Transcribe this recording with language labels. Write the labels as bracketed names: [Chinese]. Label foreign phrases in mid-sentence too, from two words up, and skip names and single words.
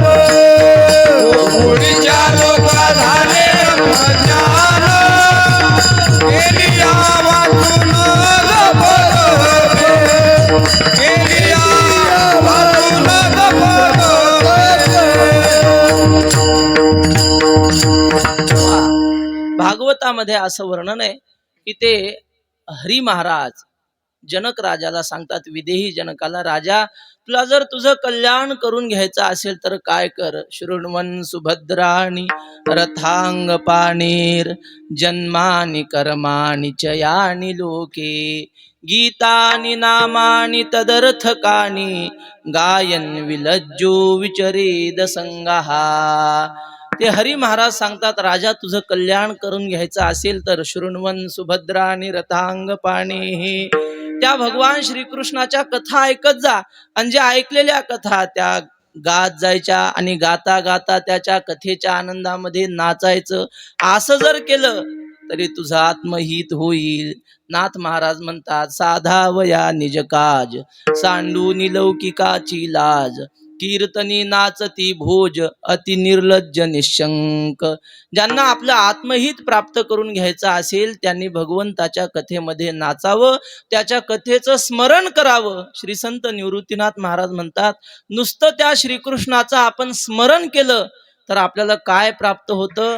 [Marathi] गोकुळीच्या लोका झाले ब्रह्मज्ञान, केली आवाजून जप जप, केली आवाजून जप जप. भागवतामध्ये असं वर्णन आहे की ते हरी महाराज जनक राजाला सांगतात, विदेही जनकाला, राजा तुला जर तुझं कल्याण करून घ्यायचं असेल तर काय कर. [Sanskrit] शृण्वन् सुभद्राणि रथांग पाणीर जन्मानि कर्माणि च यानि लोके गीतानि नामानि तदर्थकानि गायन विलज्जो विचरेद संगहा. [Marathi] ते हरी महाराज सांगतात, राजा तुझं कल्याण करून घ्यायचं असेल तर [Sanskrit] शृण्वन् सुभद्राणि रथांग पाणी, [Marathi] त्या भगवान श्रीकृष्णाच्या कथा ऐकत जा. आणि ज्या ऐकलेल्या कथा त्या गात जायच्या आणि गाता गाता त्याच्या कथेच्या आनंदामध्ये नाचायचं. असं जर केलं तरी तुझं आत्महित होईल. नाथ महाराज म्हणतात, साधावया निज काज सांडू निलौकिकाची लाज कीर्तनी नाचती भोज अति निर्लज्ज निशंक. ज्यांना आपलं आत्महित प्राप्त करून घ्यायचं असेल त्यांनी भगवंताच्या कथेमध्ये नाचावं, त्याच्या कथेचं स्मरण करावं. श्री संत निवृत्तीनाथ महाराज म्हणतात, नुसतं त्या श्रीकृष्णाचं आपण स्मरण केलं तर आपल्याला काय प्राप्त होतं.